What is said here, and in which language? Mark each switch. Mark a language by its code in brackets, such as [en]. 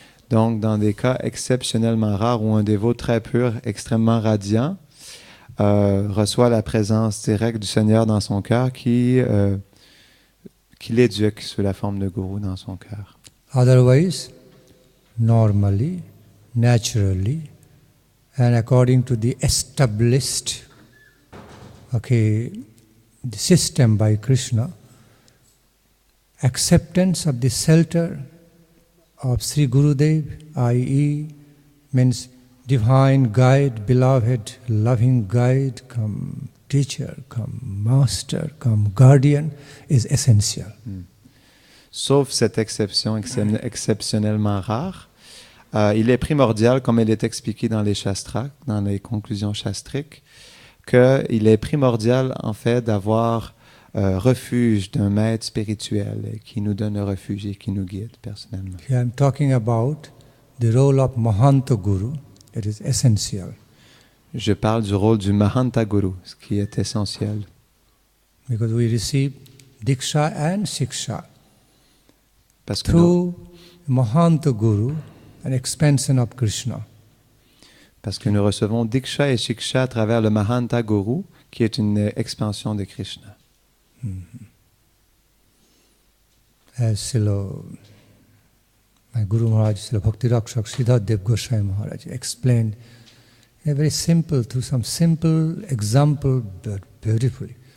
[fr] Donc, dans des cas exceptionnellement rares où un dévot très pur, extrêmement radiant, reçoit la présence directe du Seigneur dans son cœur qui l'éduque sous la forme de gourou dans son cœur. [en] Otherwise, normally, naturally, and according to the established the system by Krishna, acceptance of the shelter of Sri Gurudev, i.e. means divine guide, beloved, loving guide, come teacher, come master, come guardian, is essential. [fr] Sauf cette exception exceptionnellement rare, il est primordial, comme il est expliqué dans les Shastras, dans les conclusions shastriques, qu'il est primordial en fait d'avoir refuge d'un maître spirituel qui nous donne le refuge et qui nous guide personnellement. [en] Here I'm talking about the role of Mahanta Guru. It is essential. [fr] Je parle du rôle du Mahanta Guru, ce qui est essentiel. [en] Because we receive Diksha and Shiksha [fr] Parce que [en] through Mahanta Guru, an expansion of Krishna. [fr] Parce que nous recevons Diksha et Shiksha à travers le Mahanta Guru, qui est une expansion de Krishna. [en] As my Guru Maharaj, Srila Bhakti Rakshak Siddharth Dev Goswami Maharaj explained in a very simple, through some simple example, but beautifully.